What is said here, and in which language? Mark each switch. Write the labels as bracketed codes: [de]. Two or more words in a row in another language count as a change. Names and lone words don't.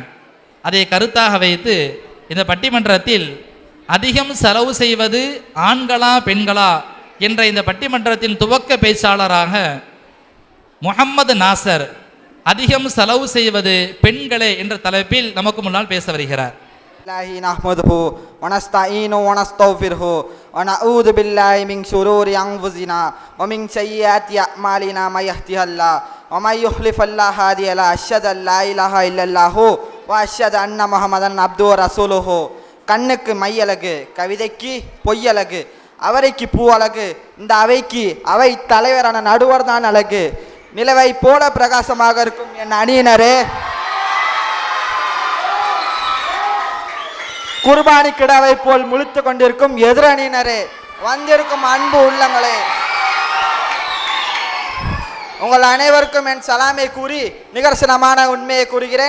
[ta] அதை கருத்தாக வைத்து இந்த பட்டிமன்றத்தில் அதிகம் செலவு செய்வது ஆண்களா பெண்களா என்ற இந்த பட்டிமன்றத்தின் துவக்க பேச்சாளராக முஹம்மது நாசர், அதிகம் செலவு செய்வது பெண்களே என்ற தலைப்பில் நமக்கு முன்னால் பேச வருகிறார். [ar] نحمده ونستعينه ونستغفره ونعوذ بالله من شرور أنفسنا ومن سيئات أعمالنا من يهده الله ومن يضلل فلا هادي له أشهد أن لا إله إلا الله وأشهد أن محمدا عبده ورسوله. [ta] கண்ணுக்கு மையழகு, கவிதைக்கு பொய்யழகு, அவரைக்கு பூ அழகு, இந்த அவைக்கு அவை தலைவரான நடுவர் தான் அழகு. நிலவை போல பிரகாசமாக இருக்கும் என் அணியினரே, குர்பானி கிடாவை போல் முழித்து கொண்டிருக்கும் எதிரணியினரே, வந்திருக்கும் அன்பு உள்ளங்களே, உங்கள் அனைவருக்கும் என் சலாமை கூறி நிகர்சனமான உண்மையை கூறுகிறேன்.